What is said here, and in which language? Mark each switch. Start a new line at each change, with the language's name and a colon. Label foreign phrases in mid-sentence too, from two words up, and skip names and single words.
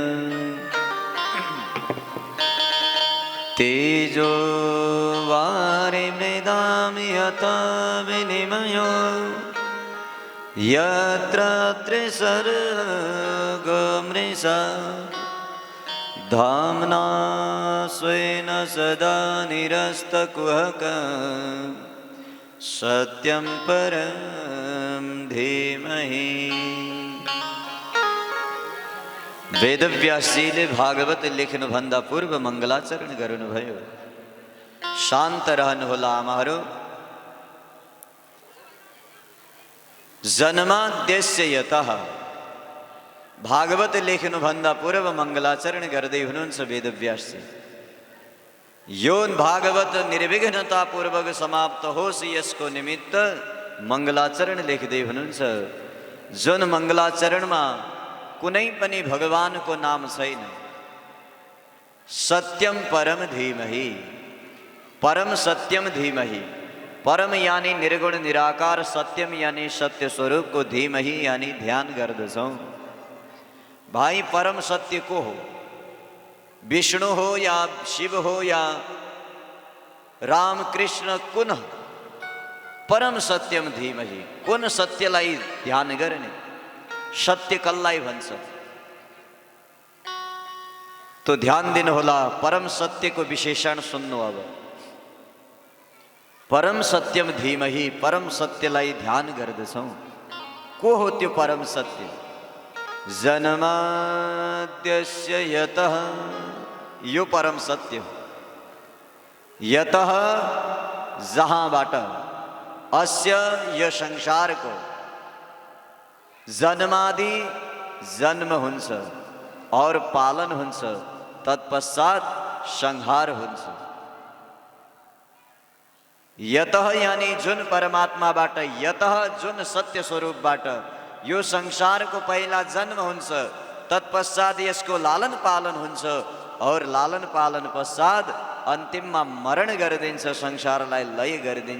Sanskrit: तेजो वारिमृदां यथा विनिमयो यत्र त्रिसर्गो मृषा धाम्ना स्वेन सदा निरस्तकुहकं सत्यं परं धीमहि।
Nepali: वेद व्यासील भागवत लिखन भंदा पूर्व मंगलाचरण गरुण भयो शांत रहन होला मारो
Sanskrit: जन्माद्यस्य यतः
Nepali: भागवत लेखन भंदा पूर्व मंगलाचरण गर्दै हुनुहुन्छ वेदव्यास यो भागवत निर्विघ्नता पूर्वक समाप्त होस् यसको निमित्त मंगलाचरण लेख्दै हुनुहुन्छ। जुन मंगलाचरणमा कुनै पनि भगवानको नाम छैन।
Sanskrit: सत्यम परम धीमहि परम सत्यम धीमहि
Nepali: परम यानी निर्गुण निराकार सत्यम यानी सत्य स्वरूप को धीमहि यानी ध्यान गर्दछौं। भाई परम सत्य को हो विष्णु हो या शिव हो या राम कृष्ण कुन
Sanskrit: परम सत्यम धीमहि
Nepali: कुन सत्यलाई ध्यान गर्ने सत्य कसलाई भन्छ तो ध्यान दिनु होला। परम सत्य को विशेषण सुन्नु। अब
Sanskrit: परम सत्यम धीमहि
Nepali: परम सत्यलाई ध्यान गर्दछौं। को हो त्यो परम सत्य?
Sanskrit: जन्माद्यस्य यतः
Nepali: यो परम सत्य हो। यतः जहाँबाट अस्य यो संसार को जन्मादि जन्म हुन्छ और पालन हुन्छ तत्पश्चात संहार हुन्छ। यतः यानी जुन परमात्माबाट यतः जुन सत्य स्वरूपबाट यो संसार को पहिला जन्म हुन्छ तत्पश्चात यसको लालन पालन हुन्छ और लालन पालन पश्चात अन्तिममा मरण गरिदिन्छ संसारलाई लय गरिदिन्छ।